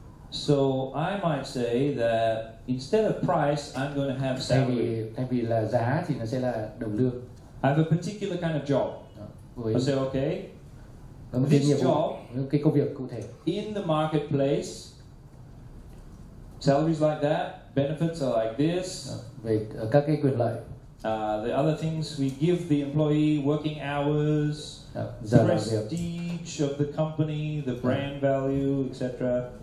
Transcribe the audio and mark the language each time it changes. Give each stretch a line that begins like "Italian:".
English: So I might say that instead of price, I'm going to have salary.
Vietnamese: Thay vì là giá thì nó sẽ là đồng lương.
English: I have a particular kind of job. I say, okay, this job,
Vietnamese: cái công việc cụ thể.
English: In the marketplace, salaries like that, benefits are like this.
Vietnamese: Về các cái quyền lợi.
English: The other things we give the employee, working hours, prestige of the company, the brand value, etc.